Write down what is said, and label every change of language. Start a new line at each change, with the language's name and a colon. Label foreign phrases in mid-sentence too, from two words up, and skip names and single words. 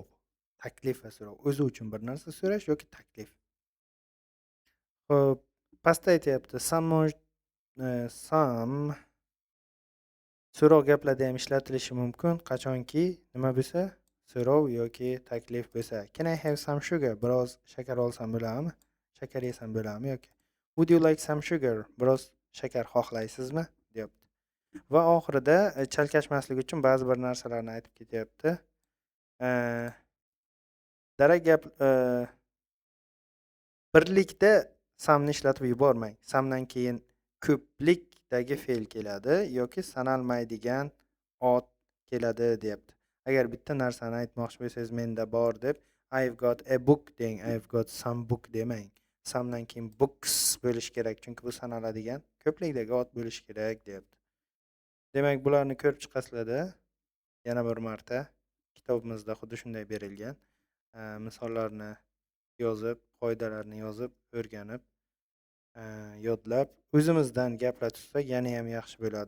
Uzbek: Taklif va so'rov. O'zi uchun bir narsa so'rash yoki taklif. Xo'p, pastda aytyapti, some so'roq gaplarda ham ishlatilishi mumkin. Qachonki nima bo'lsa, so'rov yoki taklif bo'lsa.
English: Can I have some sugar?
Uzbek: Biroz shakar olsam bo'ladimi? Shakar yesam bo'ladimi yoki
English: would you like some sugar?
Uzbek: Biroz shakar xohlaysizmi? deyapti. Va oxirida chalkashmaslik uchun ba'zi bir narsalarni aytib ketyapti. Darak gap birlikda samni ishlatib yubormang. Samdan keyin ko'plikdagi fe'l keladi yoki sanalmaydigan ot keladi deyapti. Agar bitta narsani aytmoqchi bo'lsangiz, menda bor deb
English: I've got a book
Uzbek: deng,
English: I've got some book
Uzbek: demang. Samdan keyin books bo'lish kerak, chunki bu sanaladigan ko'plikdagi ot bo'lish kerak deyapti. Demak, bularni ko'rib chiqasizlar-da. Yana bir marta kitobimizda xuddi shunday berilgan. Misollarni yozib, qoidalarni yozib, o'rganib, yodlab, o'zimizdan gaplar tuzsak yana ham yaxshi bo'ladi.